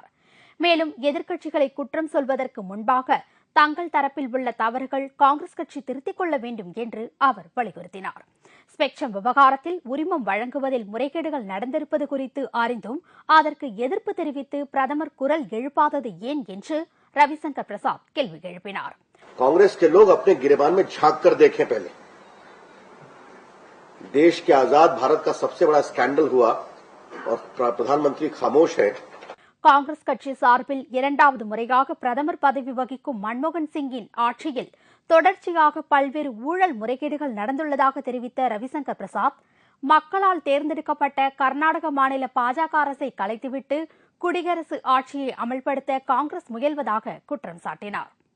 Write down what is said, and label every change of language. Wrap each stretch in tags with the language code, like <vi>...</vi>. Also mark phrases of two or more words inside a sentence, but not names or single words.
<ta>மேலும் எதிர்க்கட்சிகளை குற்றம் சொல்வதற்கு முன்பாக தங்கள் தரப்பில் உள்ள தவறுகள் காங்கிரஸ் கட்சி திருத்திக் கொள்ள வேண்டும் என்று அவர் வலியுறுத்தினார். ஸ்பெக்ட்ரம் விவகாரத்தில் உரிமம் வழங்குவதில் முறைகேடுகள் நடந்திருப்பது குறித்து அறிந்தும் அதற்கு எதிர்ப்பு தெரிவித்து பிரதமர் குரல் எழுப்பாதது ஏன் என்று ரவிசங்கர் பிரசாத் கேள்வி எழுப்பினார்.</ta> <hi>कांग्रेस के लोग अपने गिरेबान में झांक कर देखें। पहले देश के आजाद भारत का सबसे बड़ा स्कैंडल हुआ और प्रधानमंत्री खामोश है.</hi> <ta>காங்கிரஸ் கட்சி சார்பில் 2வது முறையாக பிரதமர் பதவி வகிக்கும் மன்மோகன் சிங்கின் ஆட்சியில் தொடர்ச்சியாக பல்வேறு ஊழல் முறைகேடுகள் நடந்துள்ளதாக தெரிவித்த ரவிசங்கர் பிரசாத் மக்களால் தேர்ந்தெடுக்கப்பட்ட கர்நாடக மாநில பாஜக அரசை கலைத்துவிட்டு குடியரசு ஆட்சியை அமல்படுத்த காங்கிரஸ் முயல்வதாக குற்றம் சாட்டினார்.</ta>